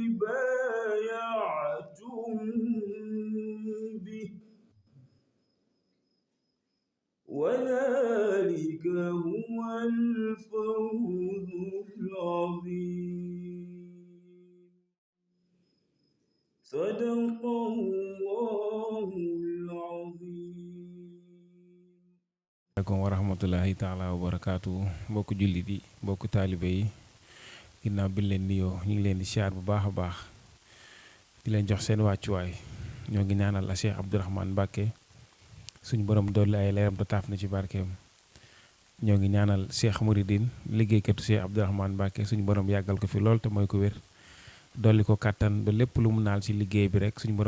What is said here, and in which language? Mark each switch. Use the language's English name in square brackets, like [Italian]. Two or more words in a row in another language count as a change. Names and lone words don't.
[Arabic] بايعتم به وذلك هو الفوز العظيم صدق الله العظيم. السلام عليكم ورحمة الله تعالى وبركاته. [Wolof] Mbokku jullit yi mbokku taalibe yi ginnaaw bi leen nuyoo ñu ngi leen di siyaar bu baax a baax di leen jox seen wàccuwaay ñoo ngi ñaanal a Cheikh Abdourahmane Mbacké suñu borom dolli ay leeram te taaf na ci barkeem ñoo ngi ñaanal Cheikh Mouridine liggéeykatu Cheikh Abdourahmane Mbacké suñu borom yàggal ko fi lool te mooy ko wér dolli ko kàttan ba lépp lu mu naal ci liggéey bi rek suñu